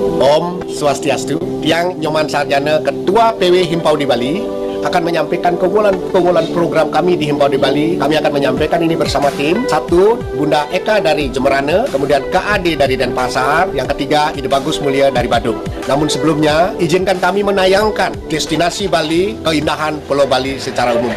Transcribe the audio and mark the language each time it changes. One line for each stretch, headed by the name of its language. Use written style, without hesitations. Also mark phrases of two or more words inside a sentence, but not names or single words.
Balinese: Om Swastiastu,
Indonesian: Tiang Nyoman Sarjana, Ketua PW Himpau di Bali, akan menyampaikan keunggulan program kami di Himpau di Bali. Kami akan menyampaikan ini bersama tim. Satu, Bunda Eka dari Jemberana, kemudian KAD dari Denpasar, yang ketiga, Ide Bagus Mulia dari Badung. Namun sebelumnya, izinkan kami menayangkan destinasi Bali, keindahan Pulau Bali secara umum.